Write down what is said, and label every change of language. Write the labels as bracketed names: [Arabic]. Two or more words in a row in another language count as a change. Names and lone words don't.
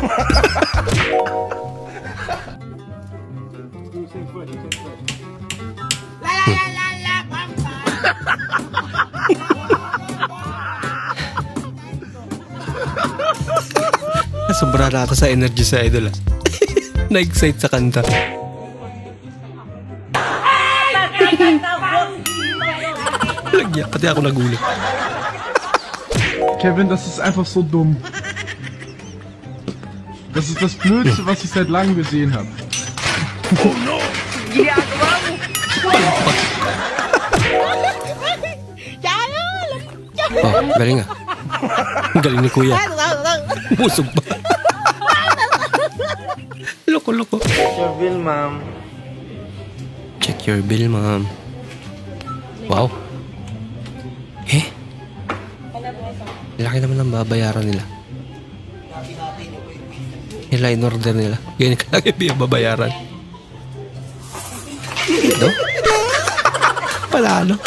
[Filipino] Sobra na ako sa energy sa idol ah. Na-excite sa kanta. Lagyan, pati ako nagulat. [German] Kevin, das ist einfach so dumm. Das ist das Blödste, was ich seit langem gesehen habe. [English] Oh no! [Filipino] Oh, galing ah. Galing ni kuya. Busog pa. Loko-loko. [English] Check your bill, ma'am. Check your bill, ma'am. Wow. Eh? [Filipino] Laki naman ang babayaran nila. Nila in order nila. Ganyan kalaki yung babayaran. Ito? Palalo.